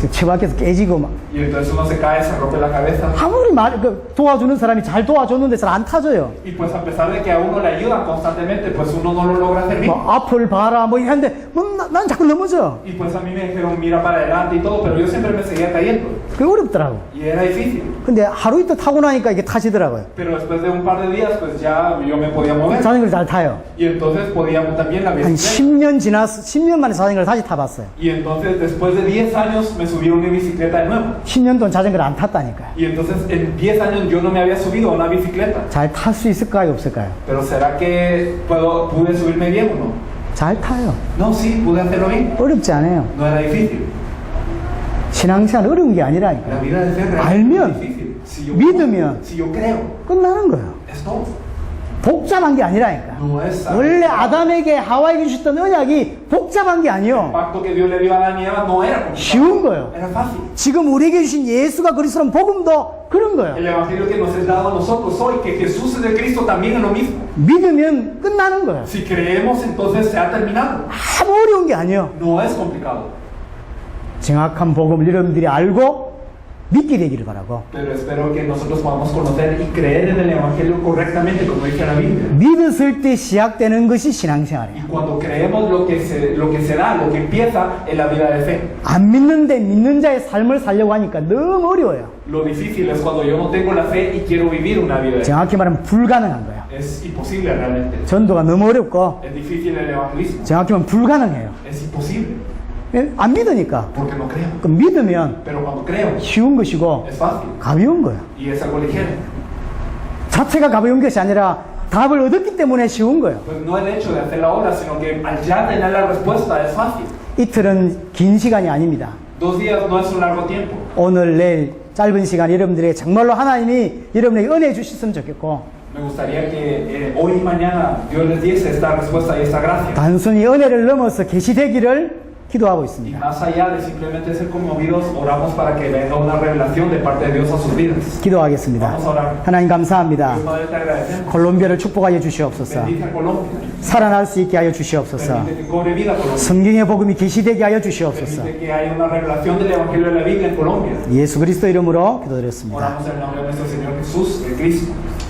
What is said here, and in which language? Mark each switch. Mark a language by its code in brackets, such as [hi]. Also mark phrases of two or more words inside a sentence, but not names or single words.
[ko] 그 처박혀서 깨지고 막 [es] Y entonces uno se cae, se rompe la cabeza. [ko] 아무리 도와주는 사람이 잘 도와줬는데 잘 안 타져요. [es] Y pues a pesar de que a uno le ayudan constantemente, pues uno no lo logra hacer bien. [ko] 뭐 앞을 봐라 뭐 이랬는데 난 자꾸 넘어져. [es] Y pues a mí me dijeron, mira para adelante y todo, pero yo siempre me seguía cayendo. [ko] 그게 어렵더라고. [es] Y era difícil. [ko] 근데 하루 이틀 타고 나니까 이게 타지더라고요. [es] Pero después de un par de días, pues ya yo me podía mover. [ko] 자전거를 잘 타요. [es] Y entonces podíamos también la [ko] 한 [es] bicicleta. [ko] 10년 지나서 10년 만에 자전거를 다시 타봤어요. [es] Y entonces después de 10 años me subí a una bicicleta de nuevo. [ko] 10년 동안 자전거를 안 탔다니까요. [es] Y entonces en 10 años yo no me había subido a una bicicleta. [ko] 잘 탈 수 있을까요, 없을까요? [es] Pero ¿será que pude subirme bien o no? [ko] 잘 타요. [es] No, sí, pude hacerlo bien. [ko] 어렵지 않아요. [es] No era difícil. [ko] 신앙생활 어려운 게 아니라니까요. [es] La vida de fe realmente [ko] 알면, [es] es difícil. [ko] 믿으면 [es] si yo creo, [ko] 끝나는 거예요. [es] es todo. [ko] 복잡한 게 아니라니까. [es] No es [ko] 원래 아담에게 하와에게 주셨던 언약이 복잡한 게 [es] el [ko] 아니요. [es] pacto que Dios le dio a Adán y Eva no era complicado. [ko] 쉬운 거예요. [es] Era fácil. [ko] 지금 우리에게 주신 예수가 그리스도는 복음도 그런 거예요. [es] El evangelio que nos es dado a nosotros hoy, que Jesús es de Cristo, también es lo mismo. [ko] 믿으면 끝나는 거예요. [es] Si creemos, entonces se ha terminado. [ko] 아무 어려운 게 아니요. [es] No es complicado. [ko] 정확한 복음을 여러분들이 알고 믿게 되기를 바라고, [es] Pero espero que nosotros podamos conocer y creer en el evangelio correctamente, como dice la Biblia. [ko] 믿었을 때 시작되는 것이 신앙생활이에요. [es] Y cuando creemos lo que se da, lo que empieza en la vida de fe. [ko] 안 믿는데 믿는 자의 삶을 살려고 하니까 너무 어려워요. [es] Lo difícil es cuando yo no tengo la fe y quiero vivir una vida de fe. [ko] 정확히 말하면 불가능한 거예요. [es] Es imposible realmente. [ko] 전도가 너무 어렵고 [es] Es difícil el evangelismo. [ko] 정확히 말하면 불가능해요. [es] Es imposible. [ko] 안 믿으니까. [es] Porque no creo. [ko] 그럼 믿으면 [es] Pero cuando creo, [ko] 쉬운 것이고 [es] es fácil. [ko] 가벼운 거예요. [es] Y es algo ligero. [ko] 자체가 가벼운 것이 아니라 답을 얻었기 때문에 쉬운 거예요. [es] Pues no el hecho de hacer la obra, sino que al ya tener la respuesta es fácil. [ko] 이틀은 긴 시간이 아닙니다. [es] 2 días no es un largo tiempo. [ko] 오늘 내일 짧은 시간 여러분들에게 정말로 하나님이 여러분에게 은혜 주셨으면 좋겠고, [es] Me gustaría que hoy y mañana Dios les diese esta respuesta y esta gracia. [ko] 단순히 은혜를 넘어서 계시되기를 기도하고 [es] Y [ko] 있습니다. [es] más allá de simplemente ser conmovidos, oramos para que venga una revelación de parte de Dios a sus vidas. [ko] 기도하겠습니다. [es] Vamos a orar. [ko] 하나님 감사합니다. [es] Dios Padre, te agradecemos. [ko] 콜롬비아를 축복하여 주시옵소서. [es] Bendice a Colombia. [ko] 살아날 수 있게 하여 주시옵소서. [es] Permite que cobre vida Colombia. [ko] 성경의 복음이 계시되게 하여 주시옵소서. [es] Permite que haya una revelación del Evangelio de la Biblia en Colombia. [ko] 예수 그리스도 이름으로 기도드렸습니다. [es] Oramos en el nombre de nuestro Señor Jesús, el Cristo.